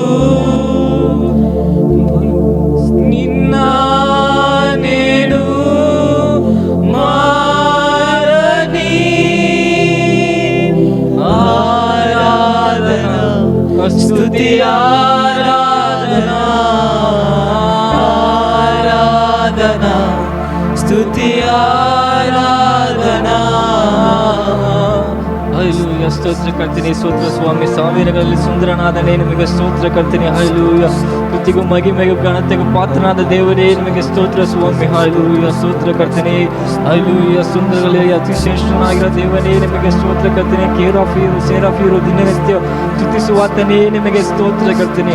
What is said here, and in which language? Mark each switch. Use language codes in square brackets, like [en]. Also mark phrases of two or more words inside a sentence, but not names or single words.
[te] నిన్న నేడు మారని ఆరాధన స్తుతి ఆరాధన ఆరాధన స్తుతి ఆరాధన. హల్లెలూయా. [kn] ಸ್ತೋತ್ರಕರ್ತನೆ ಸ್ತೋತ್ರ ಸ್ವಾಮಿ. ಸಾವಿರಗಳಲ್ಲಿ ಸುಂದರನಾದನೇ ನಿಮಗೆ ಸ್ತೋತ್ರಕರ್ತನೆ. ಹಲ್ಲೆಲೂಯಾ. ಸ್ತುತಿಗೂ ಮಹಿಮೆಗೂ ಘನತೆಗೂ ಪಾತ್ರನಾದ ದೇವರೇ ನಿಮಗೆ ಸ್ತೋತ್ರ ಸ್ವಾಮಿ. ಹಲ್ಲೆಲೂಯಾ. ಸ್ತೋತ್ರಕರ್ತನೆ. ಹಲ್ಲೆಲೂಯಾ. ಸುಂದರಗಳಲ್ಲಿ ಅತಿ ಶ್ರೇಷ್ಠನಾಗಿರೋ ದೇವನೇ ನಿಮಗೆ ಸ್ತೋತ್ರಕರ್ತನೆ. ಕೇರಾಫೀರು ಸೇರಾಫೀರು ದಿನನಿತ್ಯ ಸ್ತುತಿಸುವಾತನೇ ನಿಮಗೆ ಸ್ತೋತ್ರಕರ್ತನೆ.